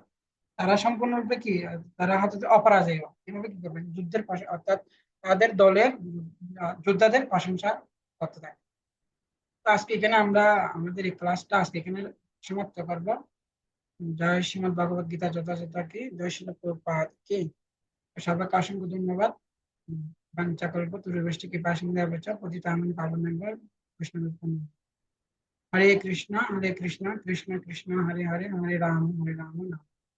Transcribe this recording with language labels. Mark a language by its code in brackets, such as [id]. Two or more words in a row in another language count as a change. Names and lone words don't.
[bn] তারা সম্পূর্ণরূপে কি, তারা হচ্ছে অপরাজেয়, এভাবে কি করবেন যুদ্ধের অর্থাৎ তাদের দলের যোদ্ধাদের প্রশংসা করতে থাকে। তো আজকে এখানে আমরা আমাদের এই ক্লাসটা আজকে এখানে সমাপ্ত করবো। জয় শ্রীমদ ভগবদ গীতা যথাযথ কি, জয় শ্রীল প্রভুপাদ কি। সবাইকে অসংখ্য ধন্যবাদ। [sa] বাঞ্চাকল্প তুরুবৃষ্টি কৃপা সিন্ধু ভবচ পতিতানাং পাবনেভ্যো বৈষ্ণবেভ্যো নমঃ। হরে কৃষ্ণ কৃষ্ণ কৃষ্ণ হরে হরে, হরে রাম রাম।